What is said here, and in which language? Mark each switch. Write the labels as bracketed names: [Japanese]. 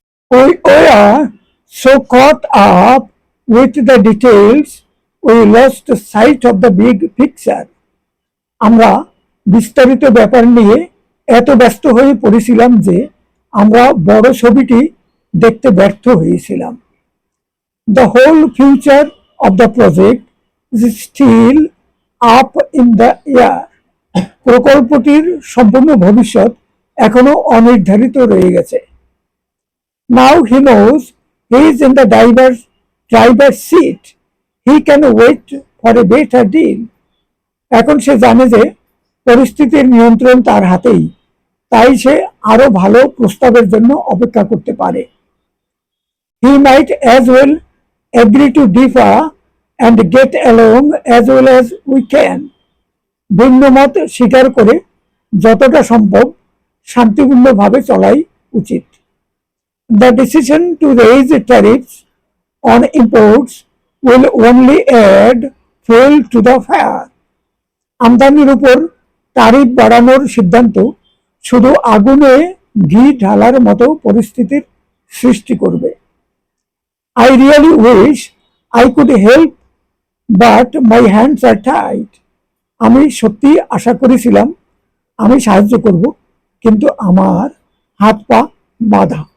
[English] We are so caught up with the details, we lost sight of the big picture. [Bangla] আমরা বিস্তারিত ব্যাপার নিয়ে এত ব্যস্ত হয়ে পড়েছিলাম যে আমরা বড় ছবিটি দেখতে ব্যর্থ হয়েছিলাম। [English] The whole future of the project is still up in the air. [Bangla] প্রকল্পটির সম্পূর্ণ ভবিষ্যৎ এখনো অনির্ধারিত রয়ে গেছে। [English] Now he knows he is in the driver's seat. He can wait for a better deal. [Bangla] এখন সে জানে যে পরিস্থিতির নিয়ন্ত্রণ তার হাতেই, তাই সে আরো ভালো প্রস্তাবের জন্য অপেক্ষা করতে পারে। [English] He might as well agree to differ and get along as well as we can. [Bangla] ভিন্ন মত স্বীকার করে যতটা সম্ভব শান্তিপূর্ণভাবে চলাই উচিত। [English] The decision to raise tariffs on imports will only add fuel to the fire. [Bangla] আমদানির উপর ট্যারিফ বাড়ানোর সিদ্ধান্ত শুধু আগুনে ঘি ঢালার মতো পরিস্থিতির সৃষ্টি করবে। [English] I really wish I could help, but my hands are tied. [Bangla] আমি সত্যি আশা করেছিলাম আমি সাহায্য করব, কিন্তু আমার হাত পা বাঁধা।